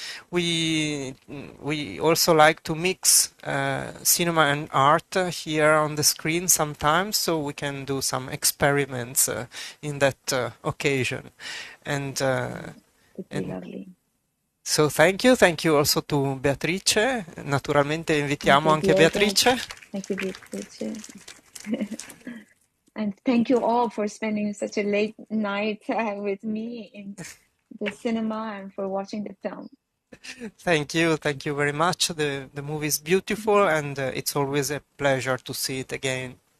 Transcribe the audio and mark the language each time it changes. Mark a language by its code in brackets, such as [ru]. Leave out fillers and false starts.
[en] We also like to mix cinema and art here on the screen sometimes, so we can do some experiments in that occasion. And it'd be lovely. So thank you also to Beatrice. [it] Naturalmente invitiamo anche Beatrice. [en] Thank you, Beatrice. And thank you all for spending such a late night with me in the cinema and for watching the film. Thank you very much. The movie is beautiful, and it's always a pleasure to see it again.